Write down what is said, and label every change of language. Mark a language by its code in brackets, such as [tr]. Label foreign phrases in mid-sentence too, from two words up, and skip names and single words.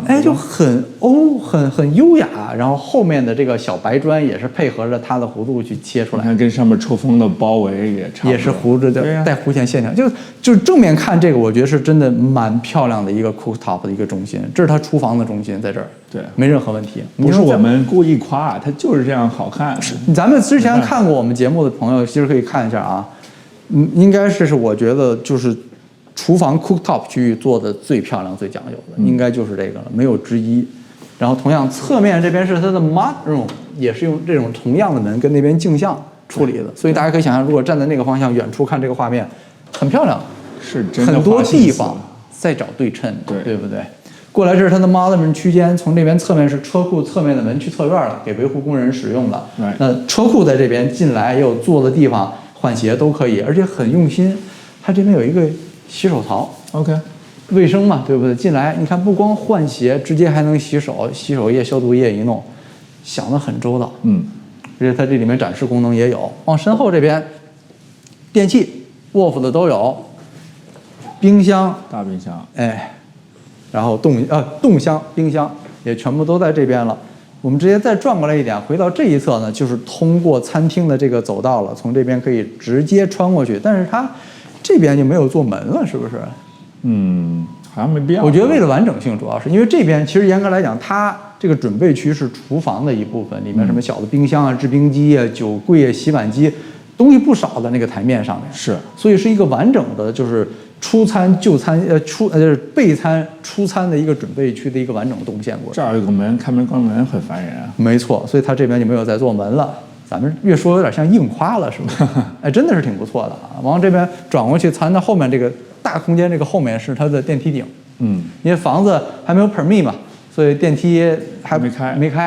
[zh] 哎，就很很優雅，然後後面的這個小白磚也是配合着它的弧度去切出来，你看跟上面抽風的包圍也差不多，也是弧着的，带弧线線條，就是正面看這個，我覺得是真的蠻漂亮的一個 cooktop 的一個中心，這是它廚房的中心在這兒，對，沒任何問題，不是我們故意誇，它就是這樣好看。咱們之前看過我們節目的朋友，其實可以看一下啊，應該是我覺得就是。廚房 cooktop 區域做的最漂亮、最講究的，應該就是這個了，沒有之一。然後同樣側面這邊是它的 [en] mud room， [zh] 也是用這種同樣的門跟那邊鏡像處理的，所以大家可以想象，如果站在那個方向遠處看這個畫面，很漂亮，是真的。很多地方在找對稱，对不对？過來這是它的 [en] mud room [zh] 區間，從這邊側面是車庫側面的門去側院了，給維護工人使用的。那車庫在這邊進來也有坐的地方，換鞋都可以，而且很用心。它這邊有一個洗手槽，OK，衛生嘛，对不对？进來你看，不光換鞋，直接還能洗手，洗手液、消毒液一弄，想得很周到。而且它这裡面展示功能也有。往身後這邊，電器 ，Wolf 的都有，冰箱，大冰箱，哎，然後冻箱、冰箱也全部都在這邊了。我們直接再轉過來一點，回到這一側呢，就是通過餐廳的這個走道了，從這邊可以直接穿過去，但是它這邊就沒有做門了，是不是？好像沒必要。我覺得為了完整性，主要是因為這邊其實嚴格來講，它這個準備區是廚房的一部分，裡面什麼小的冰箱啊、制冰機啊、酒櫃啊、洗碗機，東西不少的那個台面上面。是，所以是一个完整的，就是出餐、就餐、就是备餐、出餐的一個準備區的一個完整動線過程。這兒有個門，開門關門很煩人啊。沒錯，所以它這邊就沒有再做門了。咱們越說有點像硬誇了，是不是？哎，真的是挺不錯的啊。往這邊轉過去，咱到後面這個大空間，這個後面是它的電梯頂。因為房子還沒有 permit 嘛，所以電梯還沒開。